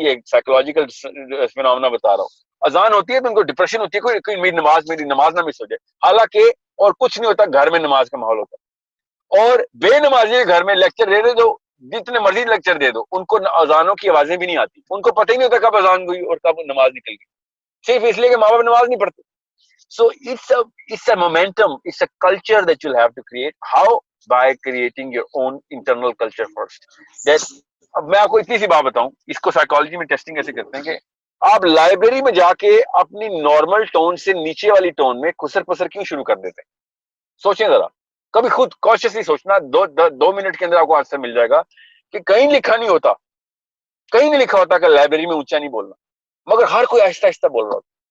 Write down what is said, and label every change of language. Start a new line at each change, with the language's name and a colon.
Urdu: یہ ایک psychological phenomena بتا رہا ہوں. اذان ہوتی ہے تو ان کو ڈپریشن ہوتی ہے, کوئی میری نماز نہ مس ہو جائے. حالانکہ اور کچھ نہیں ہوتا, گھر میں نماز کا ماحول ہوتا ہے. اور بے نمازی کے گھر میں لیکچر دے دو, جتنے مرضی لیکچر دے دو, ان کو اذانوں کی آوازیں بھی نہیں آتی. ان کو پتہ ہی نہیں ہوتا کب اذان ہوئی اور کب نماز نکل گئی, صرف اس لیے کہ ماں باپ نماز نہیں پڑھتے.
English: So it's a momentum, it's a culture that you'll have to create. How? By creating your own internal culture first.
Urdu: اب میں آپ کو اتنی سی بات بتاؤں, اس کو سائیکالوجی میں ٹیسٹنگ ایسے کرتے ہیں کہ آپ لائبریری میں جا کے اپنی نارمل ٹون سے نیچے والی ٹون میں خسر پسر کیوں شروع کر دیتے ہیں؟ سوچیں ذرا, کبھی خود کانشیسلی سوچنا. 2 منٹ کے اندر آپ کو آنسر مل جائے گا کہ کہیں لکھا نہیں ہوتا, کہیں نہیں لکھا ہوتا کہ لائبریری میں اونچا نہیں بولنا, مگر ہر کوئی آہستہ آہستہ بول رہا ہوتا.